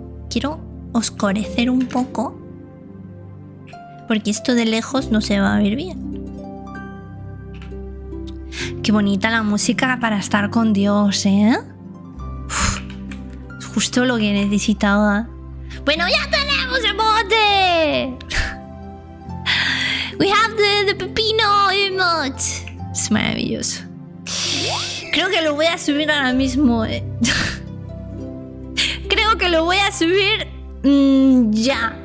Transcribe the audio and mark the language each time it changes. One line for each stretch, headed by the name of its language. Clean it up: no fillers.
Spanish: Quiero oscurecer un poco, porque esto de lejos no se va a ver bien. Ok, Qué bonita la música para estar con Dios, ¿eh? Uf, es justo lo que necesitaba. Bueno, ya tenemos emote.
English: We have the pepino emote.
Spanish: Es maravilloso. Creo que lo voy a subir ahora mismo. Creo que lo voy a subir ya.